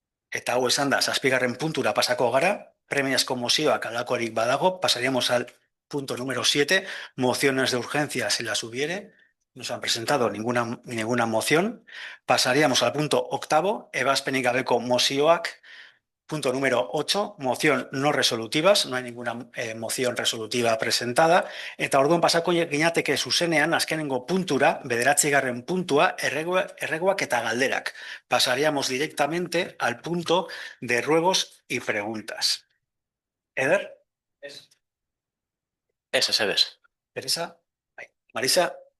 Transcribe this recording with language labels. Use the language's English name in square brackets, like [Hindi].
[Basque] Eta hau esan da, 7. puntura pasako gara, premiazko mozioak halakorik badago, [Spanish] pasaríamos al punto número 7, mociones de urgencia si las hubiere. No se han presentado ninguna moción. Pasaríamos al punto 8, [Basque] ebazpenik gabeko mozioak. [Spanish] Punto número 8, moción no resolutivas, no hay ninguna moción resolutiva presentada. [Basque] Eta orduan pasako ginateke zuzenean, azkenengo puntura, 9. puntua, erreguak eta galderak. [Spanish] Pasaríamos directamente al punto de ruegos y preguntas. Eder? [Basque] Ez, ez. Teresa? Marisa?